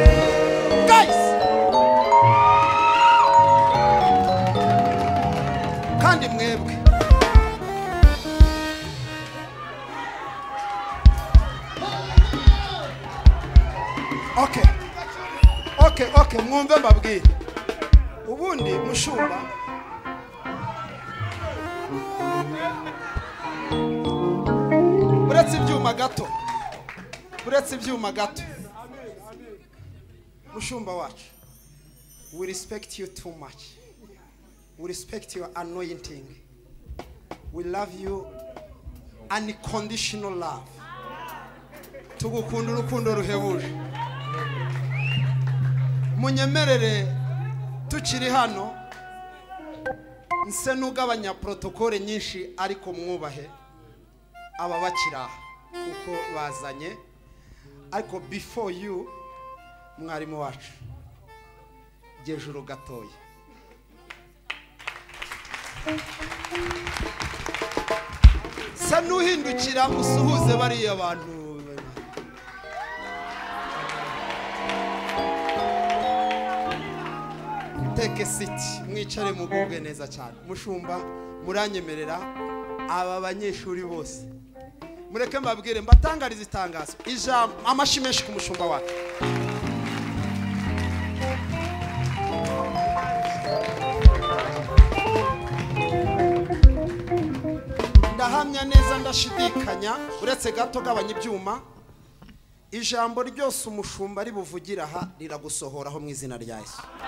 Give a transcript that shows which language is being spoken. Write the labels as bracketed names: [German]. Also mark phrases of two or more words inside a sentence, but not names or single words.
[Kinyarwanda] Guys, kandi mwebwe Okay, mwumve mbabwire. Ubundi mushumba buretse ibyuma gato mushumba wacu, [English] we respect you too much. We respect your anointing. We love you unconditional love. [Kinyarwanda] Tugukunda urukundo ruhebuje. Munyemerere tukiri hano nse nugabanya protokole nyinshi ariko mwubahe aba bakira kuko bazanye. Ariko [English] before you [Kinyarwanda] mwarimu wacu Jejuru gatoya sa nuhindukira usuhuze bariya bantu. [English] Take a seat, [Kinyarwanda] mwicare mugubwe neza cyane. Mushumba muranyemerera aba banyeshuri bose mureke mbabwire mbatangariza itangazo ijambo amashi menshi ku mushumba wacu. Ndahamya neza ndashidikanya uretse gato gabanya ibyuma ijambo ryose umushumba ari buvugira aha riragusohoraho mu izina rya Yesu.